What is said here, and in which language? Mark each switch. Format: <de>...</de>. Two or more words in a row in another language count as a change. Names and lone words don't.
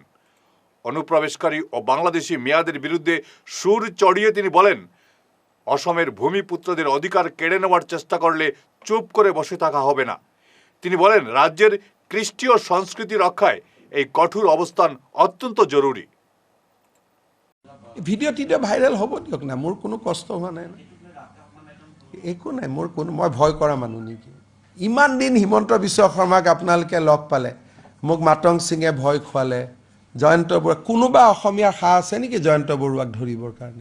<bn>অনুপ্রবেশকারী ও বাংলাদেশি মিয়াদের বিরুদ্ধে সুর চড়িয়ে তিনি বলেন, অসমের ভূমিপুত্রদের অধিকার কেড়ে নেওয়ার চেষ্টা করলে চুপ করে বসে থাকা হবে না। তিনি বলেন, রাজ্যের কৃষ্টি ও সংস্কৃতি রক্ষায় এই কঠোর অবস্থান অত্যন্ত জরুরি।</bn> <as>ভিডিঅ'টিতে ভাইৰেল হ'ব দিয়ক না, মোৰ কোনো কষ্ট হোৱা নাই, একো নাই, মোৰ কোনো, মই ভয় কৰা মানুহ নেকি? ইমান দিন হিমন্ত বিশ্ব শৰ্মাক আপোনালোকে লগ পালে, মোক মাতং সিঙে ভয় খুৱালে, জয়ন্ত বৰুৱা, কোনোবা অসমীয়া খা আছে নেকি জয়ন্ত বৰুৱাক ধৰিবৰ কাৰণে?</as>